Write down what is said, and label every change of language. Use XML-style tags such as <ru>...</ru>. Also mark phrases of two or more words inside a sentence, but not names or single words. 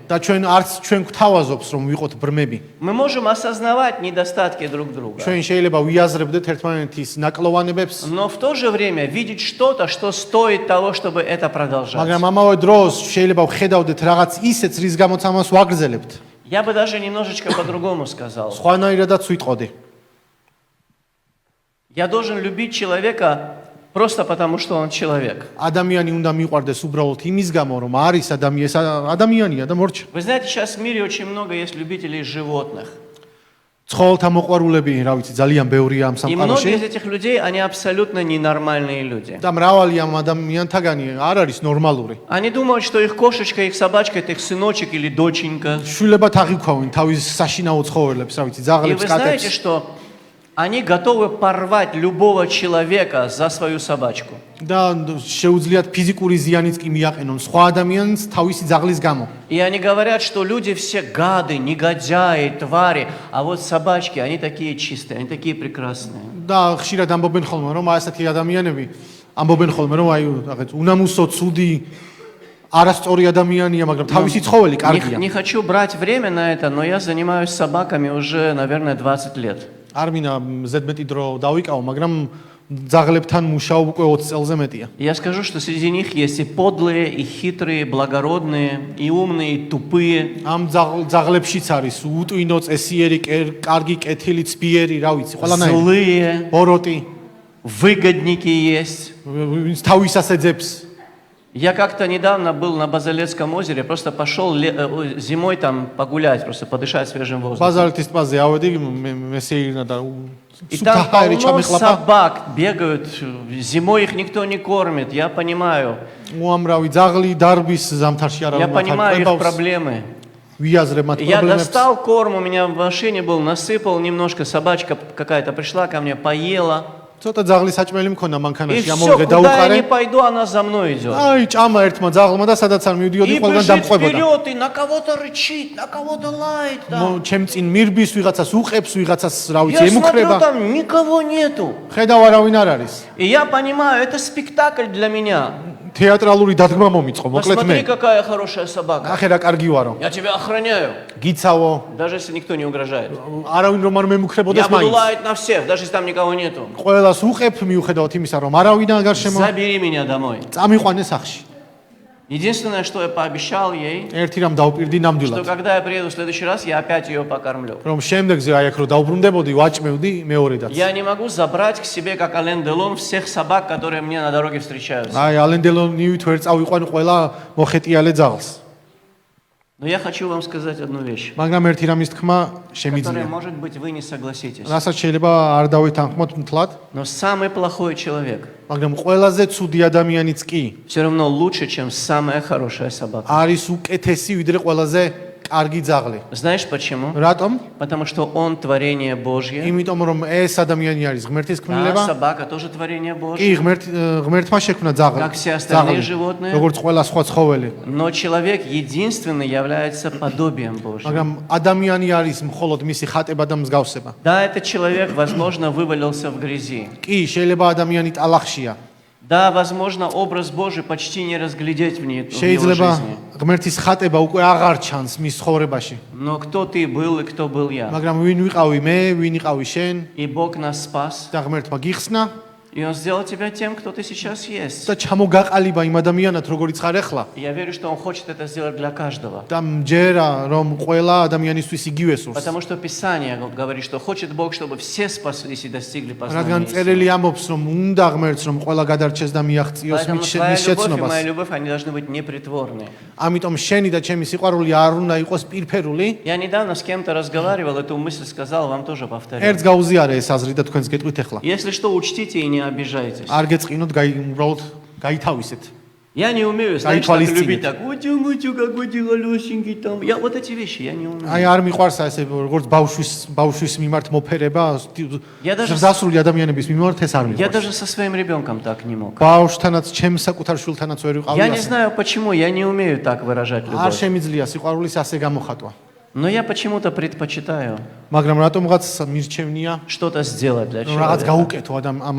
<ka>და ჩვენ გვთავაზობს რომ ვიყოთ ბრმები.</ka> <ru>Мы можем осознавать недостатки друг друга,</ru> <ka>ჩვენ შეიძლება ვიაზრებდეთ ერთმანეთის ნაკლოვანებებს,</ka> <ru>но в то же время видеть что-то, что стоит того, чтобы это продолжать.</ru> <ka>მაგრამ ამავე დროს შეიძლება ვხედავდეთ რაღაც ისეც, რის გამოც ამას ვაგრძელებთ.</ka> <ru>Я бы даже немножечко по-другому сказал.</ru> <ka>სხვანაირადაც ვიტყოდი.</ka> <ru>Я должен любить человека просто потому, что он человек.</ru> <ka>ადამიანი უნდა მიყვარდეს უბრალოდ იმის გამო, რომ არის ადამიანია და მორჩა.</ka> <ru>Вы знаете, сейчас в мире очень много есть любителей животных.</ru> <ka>ცხოველთა მოყვარულები, რა ვიცი, ძალიან ბევრია ამ</ka> <ru>И многие из</ru> <ka>სამყაროში.</ka> <ru>этих людей, они абсолютно ненормальные люди.</ru> <ka>და მრავალი ამ ადამიანთაგანი არ არის ნორმალური.</ka> <ru>Они думают, что их кошечка, их собачка – это их сыночек или доченька.</ru> <ka>შვილებად აღიქვავენ თავის საშინაო ცხოველებს, რა ვიცი,</ka> <ru>И</ru> <ka>ძაღლებს,</ka> <ru>вы знаете,</ru> <ka>კატებს.</ka> <ru>что они готовы порвать любого человека за свою собачку.</ru> <ka>და შეუძლიათ ფიზიკური ზიანიც კი მიაყენონ სხვა ადამიანს თავისი ძაღლის გამო.</ka> <ru>И они говорят, что люди все гады, негодяи, твари, а вот собачки, они такие чистые, они такие прекрасные.</ru> <ka>და ხშირად ამბობენ ხოლმე, რომ ასეთი ადამიანები ამბობენ ხოლმე, რომ აი, რაღაც უნამუსო, ცუდი, არასწორი ადამიანია, მაგრამ თავისი ცხოველი კარგია.</ka> <ru>Не хочу брать время на это, но я занимаюсь собаками уже, наверное, 20 лет.</ru> <ka>არ მინდა ზედმეტი დრო დავიკავო, მაგრამ ძაღლებთან მუშაობ უკვე 20 წელზე მეტია.</ka> <ru>Я скажу, что среди них есть и подлые, и хитрые, благородные, и умные, и тупые.</ru> <ka>ამ ძაღლებშიც არის უტვინო, წესიერი, კარგი, კეთილი, ცბიერი, რა ვიცი, ყველანაირი.</ka> <ru>Злые,</ru> <ka>ბოროტი,</ka> <ru>выгодники есть.</ru> <ka>ვინც თავისას ეძებს.</ka> <ru>Я как-то недавно был на Базалецком озере, просто пошел зимой там погулять, просто подышать свежим воздухом.</ru> <ka>ბაზალეთის ტბაზე ავედი, მესეირნა და</ka> <ru>И там полно собак бегают, зимой их никто не кормит, я понимаю.</ru> <ka>უამრავი ძაღლი დარბის ზამთარში არა</ka> <ru>Я понимаю их проблемы.</ru> <ka>ვიაზრებ მათ</ka> <ru>Я</ru> <ka>პრობლემებს.</ka> <ru>достал корм, у меня в машине был, насыпал немножко, собачка какая-то пришла ко мне, поела.</ru> <ka>ცოტა ძაღლის საჭმელი მქონდა</ka> <ru>И</ru> <ka>მანქანაში,</ka> <ru>все,</ru> <ka>ამოვიღე</ka> <ru>куда я</ru> <ka>დაუყარე.</ka> <ru>не пойду, она за мной идет.</ru> <ka>აი, ჭამა ერთმა ძაღლმა და სადაც არ მივდიოდი,</ka> <ru>И</ru> <ka>ყველგან</ka> <ru>бежит</ru> <ka>დამყვებოდა.</ka> <ru>вперед, и на кого-то рычит, на кого-то лает. там.</ru> <ka>ჩემ წინ მირბის ვიღაცას უყებს, ვიღაცას რა ვიცი,</ka> <ru>Я смотрю,</ru> <ka>ემუქრება.</ka> <ru>там никого нету.</ru> <ka>ხედავ არავინ არ არის.</ka> <ru>И я понимаю, это спектакль для меня.</ru> <ka>თეატრალური დადგმა მომიწყო, მოკლედ</ka> <ru>Посмотри,</ru> <ka>მე.</ka> <ru>какая хорошая собака.</ru> <ka>ახე რა კარგი ვარო.</ka> <ru>Я тебя охраняю,</ru> <ka>გიცავო,</ka> <ru>даже если никто не угрожает.</ru> <ka>არავინ რომ არ მემუქრებოდეს</ka> <ru>Я буду</ru> <ka>მაინც.</ka> <ru>лаять на всех, даже если там никого нету.</ru> <ka>ყველას უყებ მიუხედავად იმისა, რომ არავინ არ გარშემო.</ka> <ru>Забери меня домой.</ru> <ka>წამიყვანე სახში.</ka> <ru>Единственное, что я пообещал ей,</ru> <ka>ერთი რამ დავპირდი</ka> <ru>что</ru> <ka>ნამდვილად,</ka> <ru>когда я приеду в следующий раз, я опять ее покормлю.</ru> <ka>რომ შემდეგზე აი აქ რო დავბრუნდებოდი, ვაჭმევდი მეორედაც.</ka> <ru>Я не могу забрать к себе, как Ален Делон, всех собак, которые мне на дороге встречаются.</ru> <ka>აი ალენდელონივით ვერ წავიყვან ყველა მოხეტიალე ძაღლს.</ka> <ru>Но я хочу вам сказать одну вещь,</ru> <ka>მაგრამ ერთი რამის თქმა</ka> <ru>которой,</ru> <ka>შემიძლია.</ka> <ru>может быть, вы не согласитесь.</ru> <ka>რასაც შეიძლება არ დავეთანხმოთ მთლად,</ka> <ru>Но самый плохой человек</ru> <ka>მაგრამ ყველაზე ცუდი ადამიანიც კი</ka> <ru>все равно лучше, чем самая хорошая собака.</ru> <ka>არის უკეთესი ვიდრე ყველაზე კარგი ძაღლი.</ka> <ru>Знаешь почему?</ru> <ka>რატომ?</ka> <ru>Потому что он творение Божье.</ru> <ka>იმიტომ რომ ეს ადამიანი არის ღმერთის</ka> <ru>А</ru> <ka>ქმნილება.</ka> <ru>собака тоже творение</ru> <ka>კი,</ka> <ru>Божье.</ru> <ka>ღმერთმა შექმნა ძაღლი.</ka> <ru>Как все остальные животные.</ru> <ka>როგორც ყველა სხვა ცხოველი.</ka> <ru>Но человек единственный является подобием Божьим.</ru> <ka>მაგრამ ადამიანი არის მხოლოდ მისი ხატება და მსგავსება.</ka> <ru>Да, этот человек, возможно, вывалился в грязи.</ru> <ka>კი, შეიძლება ადამიანი ტალახშია.</ka> <ru>Да, возможно, образ Божий почти не разглядеть в его</ru> <ka>შეიძლება</ka> <ru>жизни.</ru> <ka>ღმერთის ხატება უკვე აღარ ჩანს მის ცხოვრებაში.</ka> <ru>Но кто ты был и кто был я?</ru> <ka>მაგრამ ვინ ვიყავი მე, ვინ იყავი შენ</ka> <ru>И Бог нас спас.</ru> <ka>და ღმერთმა გიხსნა</ka> <ru>И Он сделал тебя тем, кто ты сейчас есть.</ru> <ka>და ჩამოგაყალიბა იმ ადამიანად, როგორიც ხარ ახლა.</ka> <ru>И я верю, что Он хочет это сделать для каждого.</ru> <ka>და მჯერა რომ ყველა ადამიანისთვის იგივე სურს.</ka> <ru>Потому что Писание говорит, что хочет Бог, чтобы все спаслись и достигли познания</ru> <ka>რადგან</ka> <ru>истины.</ru> <ka>წერილი ამბობს, რომ უნდა ღმერთს, რომ ყველა გადარჩეს და მიაღწიოს</ka> <ru>Поэтому</ru> <ka>მის</ka> <ru>твоя любовь и</ru> <ka>შეცნობას.</ka> <ru>моя любовь, они должны быть непритворные.</ru> <ka>ამიტომ შენი და ჩემი სიყვარული არ უნდა იყოს პირფერული.</ka> <ru>Я недавно с кем-то разговаривал, эту мысль сказал, вам тоже повторю.</ru> <ka>ერთს გაუზიარე ეს აზრი და თქვენს გეტყვით ახლა.</ka> <ru>Если что, учтите и не обижайтесь.</ru> <ka>არ გეწყინოთ, უბრალოდ გაითავისეთ.</ka> <ru>Я не умею, знаешь, так Палестине. любить так. Утю, какой ты голюсенький там. Я вот эти вещи я не умею.</ru> <ka>აი არ მიყვარს ესე როგორც ბავშვის მიმართ მოფერება,</ka> <ru>Я даже-</ru> <ka>დასრული ადამიანების მიმართ ეს არ</ka> <ru>Я</ru> <ka>მიყვარს.</ka> <ru>даже со своим ребенком так не мог.</ru> <ka>ბავშვთანაც, ჩემს საკუთარ შვილთანაც ვერ ვიყავი</ka> <ru>Я не</ru> <ka>ასე.</ka> <ru>знаю почему, я не умею так выражать</ru> <ka>არ</ka> <ru>любовь.</ru> <ka>შემიძლია სიყვარულის ასე გამოხატვა.</ka> <ru>Но я почему-то предпочитаю</ru> <ka>მაგრამ რატომღაც მირჩევნია</ka> <ru>что-то сделать для</ru> <ka>რომ რაღაც</ka> <ru>человека.</ru> <ka>გაუკეთო ამ</ka> <ru>И</ru>